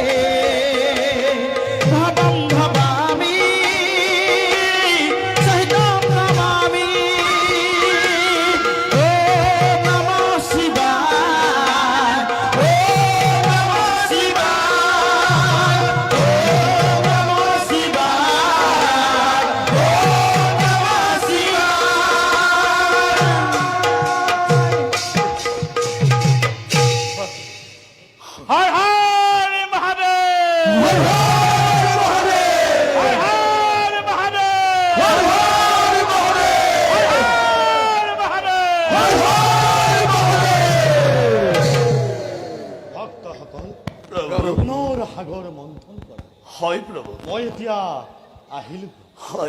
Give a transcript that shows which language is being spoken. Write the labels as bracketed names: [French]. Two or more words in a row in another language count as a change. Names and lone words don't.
[Sanskrit] ভবম ভবামি সহিতম নমামি ওম নমঃ শিবায় ওম নমঃ শিবায় ওম নমঃ শিবায় ওম নমঃ শিবায় হর হর মহাদেব হর হর মহাদেব হর হর মহাদেব হর হর মহাদেব [Assamese] ভক্তসকল প্ৰভু পুনৰ সাগৰ মন্থন কৰা হয় প্ৰভু মই এতিয়া আহিলো হয়